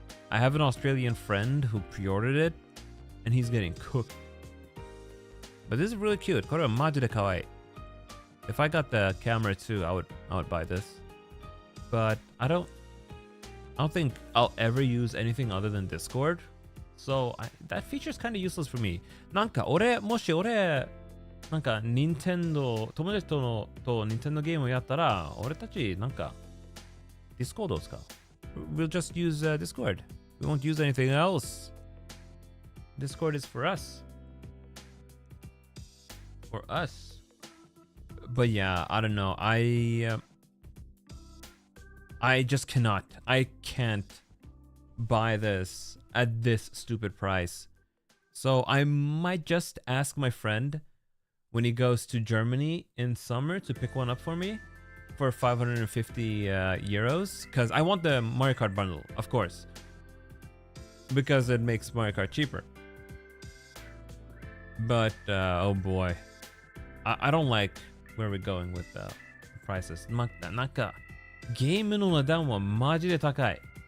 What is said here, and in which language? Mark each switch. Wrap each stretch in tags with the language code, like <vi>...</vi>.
<en>I have an Australian friend who pre-ordered it, and he's getting cooked. But this is really cute.</en> <ja>Kore maji de kawaii.</ja> <en>If I got the camera too, I would buy this. But I don't think I'll ever use anything other than Discord. So that feature is kind of useless for me.</en> <ja>なんかもし俺なんか友達とNintendo ゲームをやったら、俺たちなんか Discord を使う。</ja> <en>We'll just use Discord. We won't use anything else. Discord is for us. For us. But yeah, I don't know. I just cannot. I can't buy this at this stupid price. So I might just ask my friend when he goes to Germany in summer to pick one up for me for 550 euros, because I want the Mario Kart bundle, of course, because it makes Mario Kart cheaper. But oh boy, I don't like where we're going with the prices.</en> <ja>なんかゲームの値段はマジで高い。</ja>